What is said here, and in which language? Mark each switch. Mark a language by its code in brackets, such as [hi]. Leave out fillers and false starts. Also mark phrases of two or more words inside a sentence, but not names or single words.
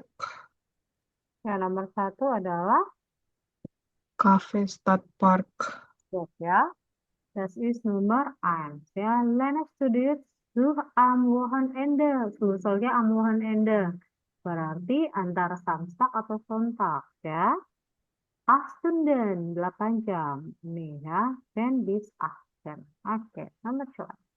[id] Yang nomor 1 adalah Cafe Stud Park. ya. [de] Das ist Nummer 1. Ja, Lena studiert am Wochenende. [id] Soalnya [de] am Wochenende. [id] Berarti antara Samstag atau Sonntag ya. 8 Stunden, 8 jam. Nih ya. 10 bis 8. Oke, nomor 2.